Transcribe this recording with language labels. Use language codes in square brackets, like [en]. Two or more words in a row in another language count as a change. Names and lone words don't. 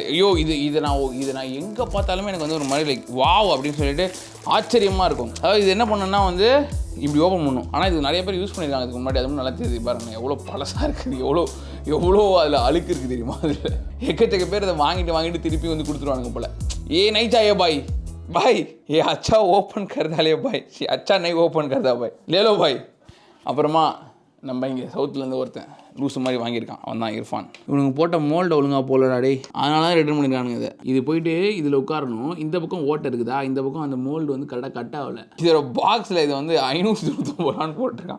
[ta] ஐயோ இது நான் எங்கே பார்த்தாலுமே எனக்கு வந்து ஒரு மாதிரி [en] like wow [ta] அப்படின்னு சொல்லிட்டு ஆச்சரியமாக இருக்கும். அதாவது இது என்ன பண்ணுன்னா வந்து இப்படி ஓப்பன் பண்ணும். ஆனால் இது நிறைய பேர் யூஸ் பண்ணியிருக்காங்க இதுக்கு முன்னாடி. அதுவும் நல்லா தெரியுது பாருங்கள். எவ்வளோ பழசாக இருக்குது, எவ்வளோ அதில் அழுக்கு இருக்குது தெரியுமா. அதில் எக்கச்சக்க பேர் அதை வாங்கிட்டு திருப்பி வந்து கொடுத்துருவானுங்க போல். [hi] ஏ नहीं चाहिए भाई ये अच्छा ओपन कर डाले भाई, अच्छा नहीं ओपन करता भाई, ले लो भाई. [ta] அப்புறமா நம்ம இங்கே சவுத்துலேருந்து ஒருத்தன் லூஸு மாதிரி வாங்கியிருக்கான். அவன் தான் இர்ஃபான். இவனுக்கு போட்ட மோல்டை ஒழுங்காக போலடாடே. அதனால தான் ரிட்டர்ன் பண்ணியிருக்கானுங்க. இது போயிட்டு இதில் உட்காரணும். இந்த பக்கம் ஓட்டை இருக்குதா, இந்த பக்கம் அந்த மோல்டு வந்து கரெக்டாக கட் ஆகலை. இதோட பாக்ஸில் இதை வந்து 599 ரூபான்னு போட்டிருக்கான்.